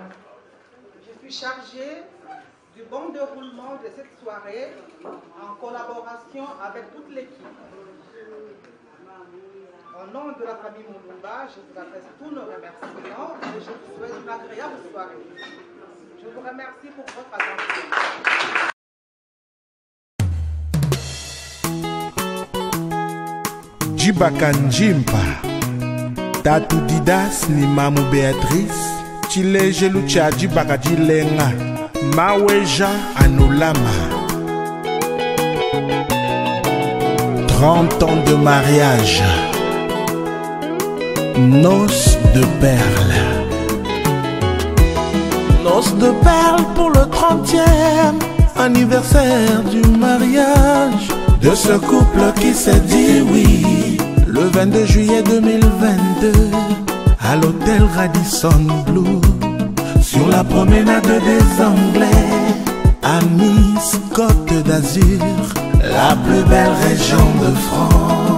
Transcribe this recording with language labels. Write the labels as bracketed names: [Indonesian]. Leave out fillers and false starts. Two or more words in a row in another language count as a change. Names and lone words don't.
[French] Je suis chargée du bon déroulement de cette soirée en collaboration avec toute l'équipe. Au nom de la famille Mulumba, je vous adresse tous nos remerciements et je vous souhaite une agréable soirée. Je vous remercie pour votre attention. [Luba-Lulua] Djibaka Njimpa, Tatu Didas ni Mamu Béatrice, Chile Jelucha Djibaka Jilenga, Maweja Anulama. [French] 30 ans de mariage. Noces de perles. Noces de perles pour le 30e anniversaire du mariage de ce couple qui s'est dit oui le 22 juillet 2022 à l'hôtel Radisson Blu sur la promenade des Anglais à Nice, Côte d'Azur, la plus belle région de France.